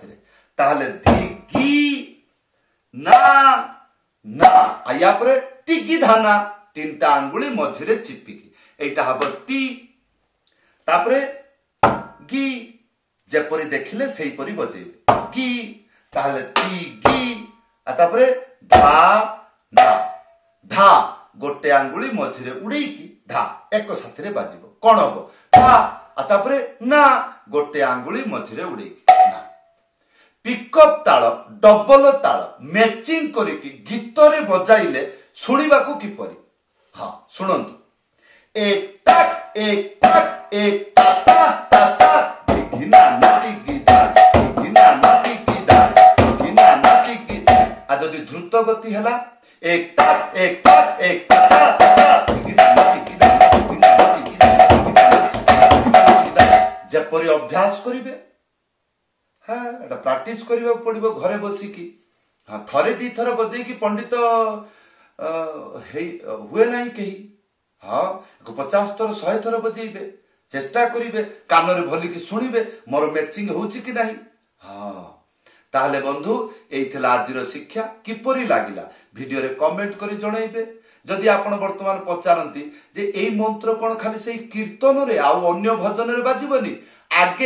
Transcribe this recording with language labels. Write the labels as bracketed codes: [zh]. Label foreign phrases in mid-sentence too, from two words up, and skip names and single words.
[or] ରେ ତାହଲେ ଧିଗୀ ନା ନା ଆୟା ପର ତିଗୀ ଧାନା ତୀନଟା ଆଂଗୁଲୀ ମଝିରେ ଚିପିକୀ ଏଟା ହବୋ ତୀ ତାପରେ ଗୀ ଜେପରି ଦେଖିଲେ ସେହୀ ପରି ବଜେବେ ଗୀ ତାହଲେ ତୀ ଗୀ ଆ ତାପରେ ଧା ନା ଧା ଗୋଟେ ଆଂଗୁଲୀ ମଝିରେ ଉଡ଼େକୀ ଧା ଏକ ସାଥ ରେ ବାଜିବୋ କୋନ ହବୋ ଧା ଆ ତାପରେ ନା ଗୋଟେ ଆଂଗୁଲୀ ମଝିରେ ଉଡ଼େକୀ ନା ପିକଅପ ତାଲ ଡବଲ ତାଲ ମୈଚିଂଗ କରିକୀ ଗୀତ ରେ ବଜାଇଲେ ସୁନିବାକୂ କିପରି ହାଂ ସୁନଂତୁ ଏକ ଟକ ଏକ ତା ତା ତା ଧିଗିନା ନାଟିଗୀ ଦା ଧିଗିନା ନାଟିଗୀ ଦା ଧିଗିନା ନାଟିଗୀ ଆ ଜଦି ଦ୍ରୁତ ଗତି ହଲା ଏକ ତା ତା ତା ଧିଗିନା ନାଟିଗୀ ଦା ଧିଗିନା ନାଟିଗୀ ଦା ଧିଗିନା ନାଟିଗୀ ଦା ଜେପରି ଅଭ୍ୟାସ କରିବେ ହାଁ ଏଟା ପ୍ରୈକ୍ଟିସ କରବା ପଡ଼ିବୋ ଘରେ ବସୀ କୀ ହାଁ ଥରେ ଦୀ ଥର ବଜେ କୀ ପଂଡିତ ହୁଏ ନହୀଂ କହୀ ହାଁ 50 ଥର 100 ଥର ବଜେବେ ଚେଷ୍ଟା କରିବେ କାନ ରେ ଭଲୀ କୀ ସୁନିବେ ମୋର ମୈଚିଂଗ ହୋଉଚୀ କି ନହୀଂ ହାଁ ତାହଲେ ବଂଧୁ ଏଇଥିଲା ଆଜିର ଶିକ୍ଷା କିପରି ଲାଗିଲା ଵୀଡିଓ ରେ କମେଂଟ କରୀ ଜଣାଇବେ ଜଦି ଆପଣ ବର୍ତ୍ତମାନ ପଚାରଂତୀ ଜେ ଏଈ ମଂତ୍ର କୋନ ଖାଲୀ ସେହୀ କୀର୍ତ୍ତନ ରେ ଆ ଅନ୍ୟ ଭଜନ ରେ ବାଜିବନୀ ଆଗେ